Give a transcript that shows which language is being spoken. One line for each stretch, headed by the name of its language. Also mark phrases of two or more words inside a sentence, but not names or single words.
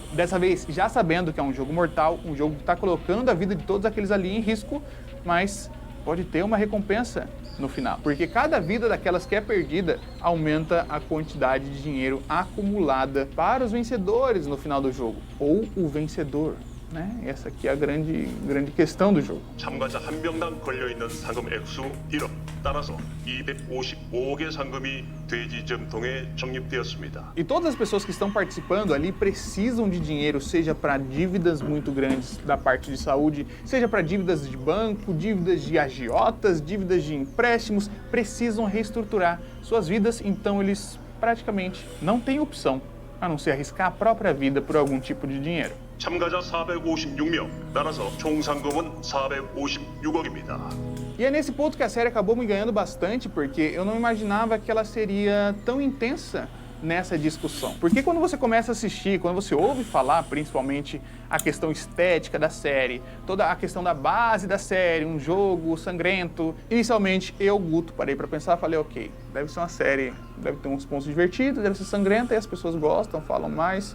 Portuguese: Dessa vez já sabendo que é um jogo mortal, um jogo que está colocando a vida de todos aqueles ali em risco, mas pode ter uma recompensa no final. Porque cada vida daquelas que é perdida aumenta a quantidade de dinheiro acumulada para os vencedores no final do jogo. Ou o vencedor, né? Essa aqui é a grande questão do jogo.
Korean: 참가자 한 명당 걸려있는 상금 액수 1억. 따라서 255억의 상금이 돼지점통에 적립되었습니다.
Portuguese: E todas as pessoas que estão participando ali precisam de dinheiro, seja para dívidas muito grandes da parte de saúde, seja para dívidas de banco, dívidas de agiotas, dívidas de empréstimos, precisam reestruturar suas vidas, então eles praticamente não têm opção a não ser arriscar a própria vida por algum tipo de dinheiro.
Korean: 참가자 456명. 따라서 총 상금은 456억입니다.
Portuguese: E é nesse ponto que a série acabou me ganhando bastante, porque eu não imaginava que ela seria tão intensa nessa discussão. Porque quando você começa a assistir, quando você ouve falar, principalmente a questão estética da série, toda a questão da base da série, um jogo sangrento, inicialmente eu, Guto, parei pra pensar e falei, ok, deve ser uma série, deve ter uns pontos divertidos, deve ser sangrenta, e as pessoas gostam, falam mais.